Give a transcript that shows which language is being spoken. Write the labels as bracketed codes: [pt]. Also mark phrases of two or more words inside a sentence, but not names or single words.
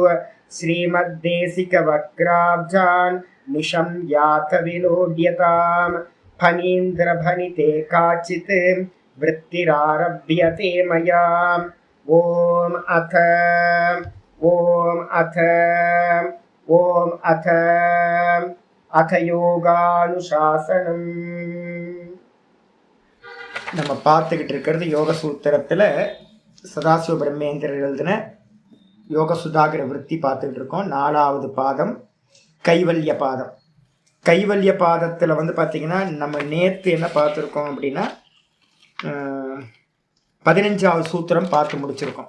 [sa] श्रीमद्देशिकवक्राब्जान् निशं यात विलोड्यताम् फणीन्द्रभनिते काचित् वृत्तिरारभ्यते मया। ओम अथ யோகானுசாசனம். [ta] நம்ம பார்த்துக்கிட்டு இருக்கிறது யோக சூத்திரத்தில் சதாசிவ பிரம்மேந்திரர் எழுதின யோக சுதாகர விருத்தி பார்த்துக்கிட்டு இருக்கோம். 4வது பாதம் கைவல்ய பாதம். கைவல்ய பாதத்தில் பார்த்தீங்கன்னா நம்ம நேற்று என்ன பார்த்துருக்கோம் அப்படின்னா 15வது சூத்திரம் பார்த்து முடிச்சிருக்கோம்.